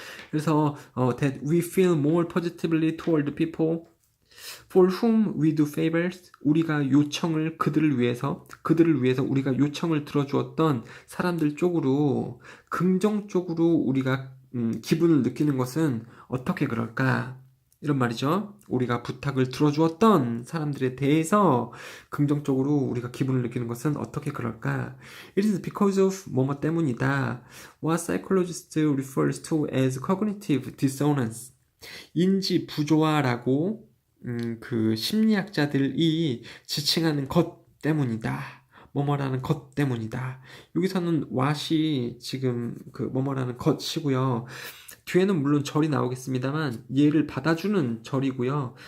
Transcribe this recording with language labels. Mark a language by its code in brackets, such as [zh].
[ko] 그래서 [en] that we feel more positively toward the people for whom we do favors, [ko] 우리가 요청을 그들을 위해서 우리가 요청을 들어주었던 사람들 쪽으로 긍정적으로 우리가 기분을 느끼는 것은 어떻게 그럴까? 이런 말이죠. 우리가 부탁을 들어주었던 사람들에 대해서 긍정적으로 우리가 기분을 느끼는 것은 어떻게 그럴까? [en] It is because of [ko] 뭐뭐 때문이다. [en] What psychologist refers to as cognitive dissonance. [ko] 인지 부조화라고 그 심리학자들이 지칭하는 것 때문이다. 뭐뭐라는 것 때문이다. 여기서는 what이 지금 그 뭐뭐라는 것이고요. 뒤에는 물론 절이 나오겠습니다만 얘를 받아주는 절이고요.